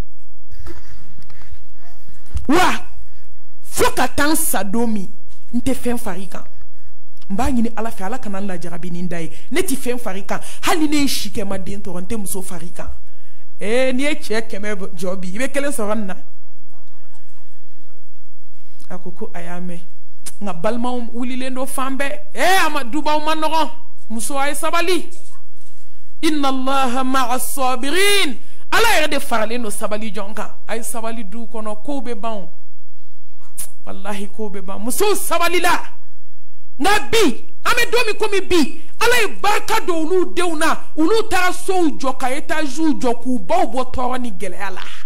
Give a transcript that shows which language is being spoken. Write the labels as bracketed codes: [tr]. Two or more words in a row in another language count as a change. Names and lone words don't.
[bm] wa fo ka taa n sa don min n tɛ fɛn far'i kan n b'a ɲini ala fɛ ala kana n lajarabi ni n da ye ne tɛ fɛn far'i kan hali ni ne ye si kɛ n ma den tɔrɔ n tɛ muso far'i kan n'i ye cɛ 100 jɔ bi i bɛ 1 sɔrɔ nin na a ko ko a y'a mɛn nka balimaw wulilen don fan bɛɛ a ma dubaw ma nɔgɔn muso a ye sabali [ar] إن الله مع الصابرين [bm] ala yɛrɛ de faralen don sabali jɔn kan a ye sabali du kɔnɔ kow bɛ ban wallahi kow bɛ ban musow sabalila nka bi an bɛ don min komi bi ala ye barika don olu denw na olu taara sow jɔ ka etaziw jɔ k'u baw bɔ tɔɔrɔ ni gɛlɛya la